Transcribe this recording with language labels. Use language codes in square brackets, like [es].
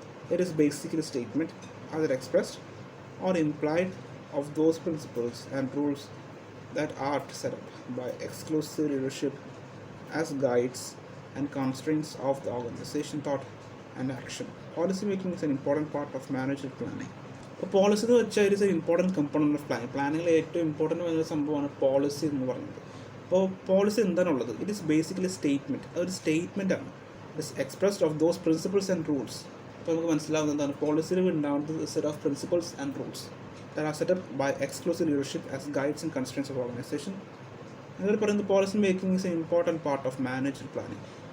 [en] It is basically a statement, either expressed or implied, of those principles and rules that are set up by exclusive leadership as guides and constraints of the organization thought and action. Policy making is an important part of management planning. [ml] അപ്പോൾ policy എന്ന് വെച്ചാൽ [en] It is a important component of planning. [ml] പ്ലാനിങ്ങിൽ ഏറ്റവും important വരുന്ന സംഭവമാണ് policy എന്ന് പറയുന്നത്. അപ്പോൾ policy എന്താണുള്ളത്? [en] It is basically statement. [ml] അതൊരു സ്റ്റേറ്റ്മെൻ്റ് ആണ്. [en] It is expressed of those principles and rules. [ml] അപ്പോൾ നമുക്ക് മനസ്സിലാവുന്നത് എന്താണ്? പോളിസിയിൽ ഉണ്ടാവുന്നത് [en] Set of principles and rules that are set up by exclusive leadership as guides and constraints of organization. [ml] അങ്ങനെ പറയുന്നത് [en] Policy making is a important part of management planning.